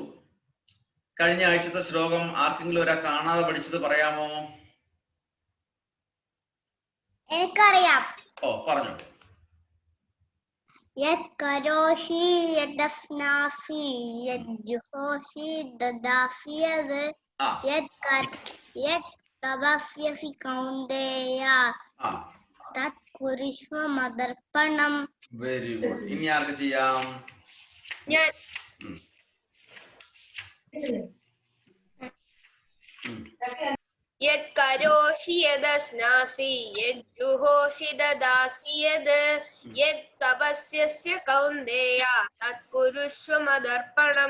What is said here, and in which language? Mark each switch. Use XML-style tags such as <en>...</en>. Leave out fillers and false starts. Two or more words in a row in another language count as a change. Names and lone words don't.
<ml>കഴിഞ്ഞ ആഴ്ചത്തെ ശ്ലോകം ആർക്കെങ്കിലും ഒരാൾ കാണാതെ പഠിച്ചത് പറയാമോ? എനിക്കറിയാം. ഓ, പറഞ്ഞു.</ml> <sa>യത് കരോഷി യദസ്നാസി യജ്ജുഹോഷി ദദാസി യത് തപസ്യസി കൗന്ദേയ തത് കുരുഷ്വ മദർപ്പണം.</sa> <en>very good.</en> <ml>ഇനി ആർക്ക് ചെയ്യാം?</ml> <sa>ഞാൻ യത് കരോഷി യദസ്നാസി യജ്ജുഹോഷി ദദാസി യത് തപസ്യസ്യ കൗന്ദേയ തത് കുരുഷ്വ മദർപ്പണം.</sa>